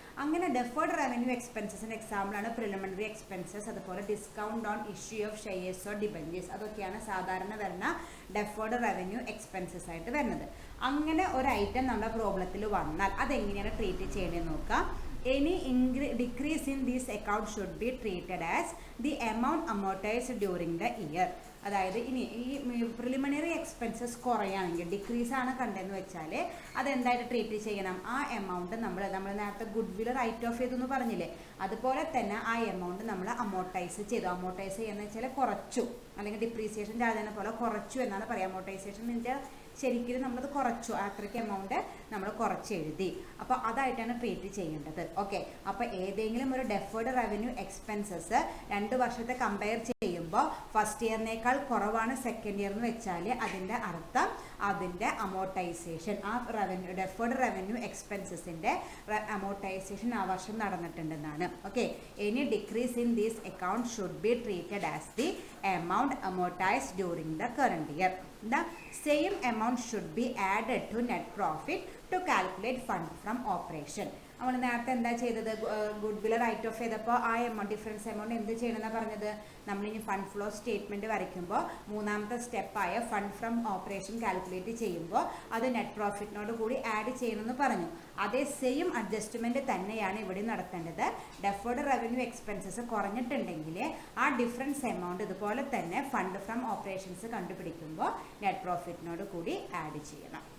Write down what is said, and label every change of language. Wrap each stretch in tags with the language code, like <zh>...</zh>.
<ml>അങ്ങനെ deferred revenue എക്സ്പെൻസസിൻ്റെ എക്സാമ്പിളാണ് preliminary expenses, അതുപോലെ</ml> <en>Discount on issue of shares or debentures.</en> <ml>അതൊക്കെയാണ് സാധാരണ വരുന്ന ഡെഫേർഡ് റവന്യൂ എക്സ്പെൻസസ് ആയിട്ട് വരുന്നത്. അങ്ങനെ ഒരു ഐറ്റം നമ്മുടെ പ്രോബ്ലത്തിൽ വന്നാൽ അതെങ്ങനെയാണ് ട്രീറ്റ് ചെയ്യേണ്ടതെന്ന് നോക്കാം.</ml> <en>Any decrease in this account should be treated as the amount amortized during the year.</en> <ml>അതായത് ഇനി ഈ പ്രിലിമിനറി എക്സ്പെൻസസ് കുറയാണെങ്കിൽ, ഡിക്രീസ് ആണ് കണ്ടെന്ന് വെച്ചാൽ അതെന്തായിട്ട് ട്രീറ്റ് ചെയ്യണം, ആ എമൗണ്ട് നമ്മൾ നേരത്തെ ഗുഡ് വിൽ റൈറ്റ് ഓഫ് ചെയ്തെന്ന് പറഞ്ഞില്ലേ, അതുപോലെ തന്നെ ആ എമൗണ്ട് നമ്മൾ അമോർട്ടൈസ് ചെയ്തു. അമോർട്ടൈസ് ചെയ്യുന്നത് വെച്ചാൽ കുറച്ചു, അല്ലെങ്കിൽ ഡിപ്രീസിയേഷൻ ചാർജ് പോലെ കുറച്ചു എന്നാണ് പറയുക. അമോർട്ടൈസേഷൻ എന്ന് വെച്ചാൽ ശരിക്കും നമ്മളത് കുറച്ചു, അത്രയ്ക്ക് എമൗണ്ട് നമ്മൾ കുറച്ച് എഴുതി. അപ്പോൾ അതായിട്ടാണ് ട്രീറ്റ് ചെയ്യേണ്ടത്. ഓക്കെ, അപ്പോൾ ഏതെങ്കിലും ഒരു ഡെഫേർഡ് റവന്യൂ എക്സ്പെൻസസ് 2 വർഷത്തെ കമ്പയർ ചെയ്യുമ്പോൾ പറയുമ്പോൾ ഫസ്റ്റ് ഇയറിനേക്കാൾ കുറവാണ് സെക്കൻഡ് ഇയർ എന്ന് വെച്ചാൽ അതിൻ്റെ അർത്ഥം അതിൻ്റെ അമോർട്ടൈസേഷൻ, ആ റവന്യൂ ഡെഫേർഡ് റവന്യൂ എക്സ്പെൻസസിൻ്റെ അമോർട്ടൈസേഷൻ ആ വർഷം നടന്നിട്ടുണ്ടെന്നാണ്.</ml> <en>Okay, any decrease in these account should be treated as the amount amortized during the current year. The same amount should be added to net profit to calculate fund from operation.</en> <ml>നമ്മൾ നേരത്തെ എന്താ ചെയ്തത്, good will write of ചെയ്തപ്പോൾ ആ amount difference amount എന്ത് ചെയ്യണമെന്നാണ് പറഞ്ഞത്, നമ്മളിനി ഫണ്ട് ഫ്ലോ സ്റ്റേറ്റ്മെൻറ്റ് വരയ്ക്കുമ്പോൾ മൂന്നാമത്തെ സ്റ്റെപ്പായ ഫണ്ട് ഫ്രം ഓപ്പറേഷൻ കാൽക്കുലേറ്റ് ചെയ്യുമ്പോൾ അത് നെറ്റ് പ്രോഫിറ്റിനോട് കൂടി ആഡ് ചെയ്യണമെന്ന് പറഞ്ഞു. അതേ സെയിം അഡ്ജസ്റ്റ്മെൻറ്റ് തന്നെയാണ് ഇവിടെ നടത്തേണ്ടത്. ഡെഫേർഡ് റവന്യൂ എക്സ്പെൻസസ് കുറഞ്ഞിട്ടുണ്ടെങ്കിൽ ആ ഡിഫറൻസ് എമൗണ്ട് ഇതുപോലെ തന്നെ ഫണ്ട് ഫ്രം ഓപ്പറേഷൻസ് കണ്ടുപിടിക്കുമ്പോൾ നെറ്റ് പ്രോഫിറ്റിനോട് കൂടി ആഡ് ചെയ്യണം.</ml>